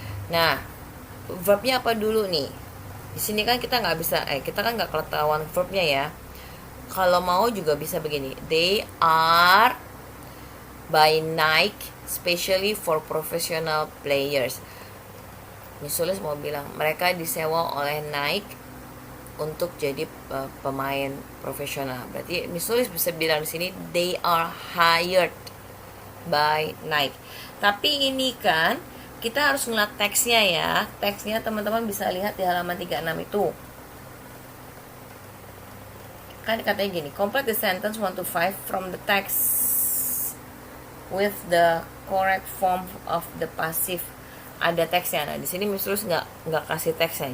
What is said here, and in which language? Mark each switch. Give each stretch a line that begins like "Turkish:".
Indonesian: Nah, verbnya apa dulu nih? Di sini kan kita nggak bisa, kita kan nggak ketahuan verbnya ya. Kalau mau juga bisa begini.
English: They are by Nike, especially for professional players.
Indonesian: Misalnya mau bilang mereka disewa oleh Nike untuk jadi pemain profesional. Berarti misalnya bisa bilang di sini
English: they are hired by Nike.
Indonesian: Tapi ini kan kita harus ngeliat teksnya ya. Teksnya teman-teman bisa lihat di halaman 36 itu. Kan katanya gini,
English: complete the sentence 1 to 5 from the text with the correct form of the passive.
Indonesian: Ada teksnya. Nah, di sini misalnya nggak kasih teksnya.